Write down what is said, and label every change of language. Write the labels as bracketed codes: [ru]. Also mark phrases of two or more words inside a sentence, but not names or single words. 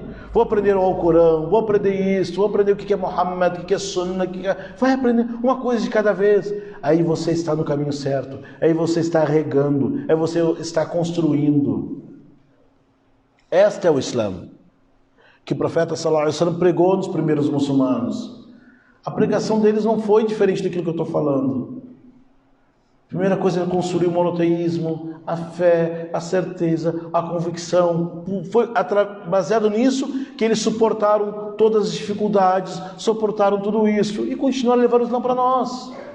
[pt] Vou aprender o Alcorão, vou aprender isso, vou aprender o que é Muhammad, o que é Sunnah, vai aprender uma coisa de cada vez. Aí você está no caminho certo, aí você está regando, aí você está construindo. Este é o Islã que o profeta [ar] صلى الله عليه وسلم [pt] pregou nos primeiros muçulmanos. A pregação deles não foi diferente daquilo que eu estou falando. A primeira coisa é construir o monoteísmo, a fé, a certeza, a convicção. Foi baseado nisso que eles suportaram todas as dificuldades, suportaram tudo isso e continuaram a levar o Islã para nós.